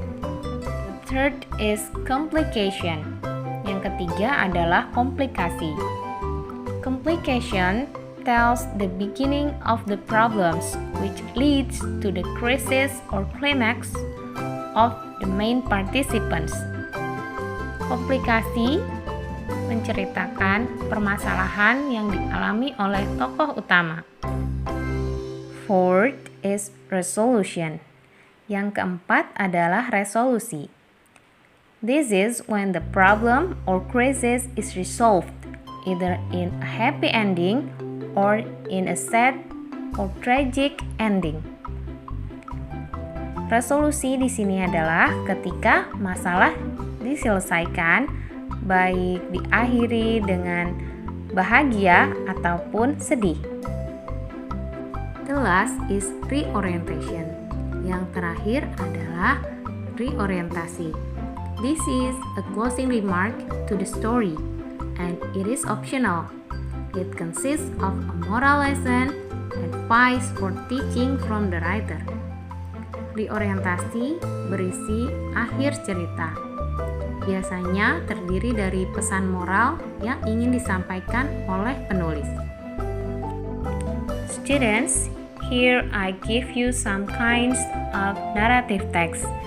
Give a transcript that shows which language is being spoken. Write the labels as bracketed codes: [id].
[en] The third is complication. [id] Yang ketiga adalah komplikasi. [en] Complication tells the beginning of the problems which leads to the crisis or climax of the main participants. [id] Komplikasi menceritakan permasalahan yang dialami oleh tokoh utama. [en] Fourth is resolution. [id] Yang keempat adalah resolusi. [en] This is when the problem or crisis is resolved, either in a happy ending or in a sad or tragic ending. [id] Resolusi di sini adalah ketika masalah diselesaikan, baik diakhiri dengan bahagia ataupun sedih. [en] The last is reorientation. [id] Yang terakhir adalah reorientasi. [en] This is a closing remark to the story, and it is optional. It consists of a moral lesson, advice for teaching from the writer. [id] Reorientasi berisi akhir cerita. Biasanya terdiri dari pesan moral yang ingin disampaikan oleh penulis. [en] Students, here I give you some kinds of narrative text.